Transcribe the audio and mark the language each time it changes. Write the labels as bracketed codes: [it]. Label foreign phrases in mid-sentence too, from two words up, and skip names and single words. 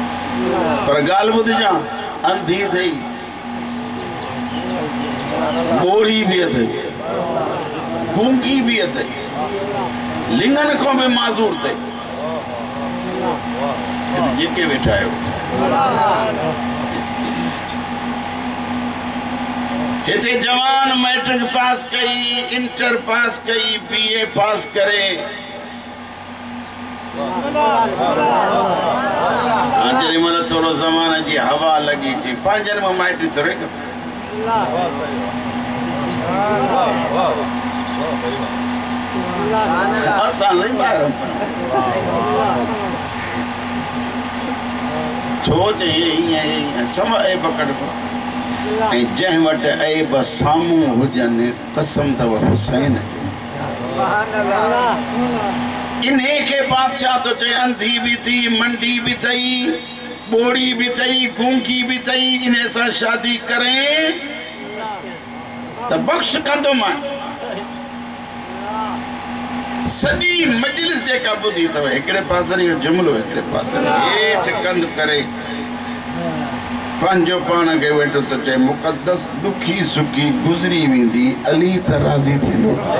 [sd] पर ॻाल्हि ॿुधिजां, अंधी अथई, ॿोड़ी बि अथई, गूंगी बि अथई, लिंगनि खां बि माज़ूर अथई। जेके वेठा आहियो, हिते जवान मैट्रिक पास कई, इंटर पास कई, BA पास करे, जेॾी महिल थोरो ज़माने जी हवा लॻी थी, पंहिंजनि में माइटी थोरे असां ॿार छो ईअं सम ऐब कढिबो, ऐं जंहिं वटि ऐब साम्हूं हुजनि कसम अथव हुसैन। इन्हे खे बादशाह तो चए, अंधी भी थी, मंडी भी थई, बोड़ी भी थई, गूंगी भी थई, इन्हे सां शादी करें त बख्श कंदो मां। सॼी मजलिस जेका ॿुधी अथव, हिकिड़े पासे इहो जुमिलो, हिकिड़े पासे हेठि कंध करे पंहिंजो पाण खे वेठो त चए मुक़द्दस दुखी सुखी गुज़री वेंदी अली त राज़ी थींदो।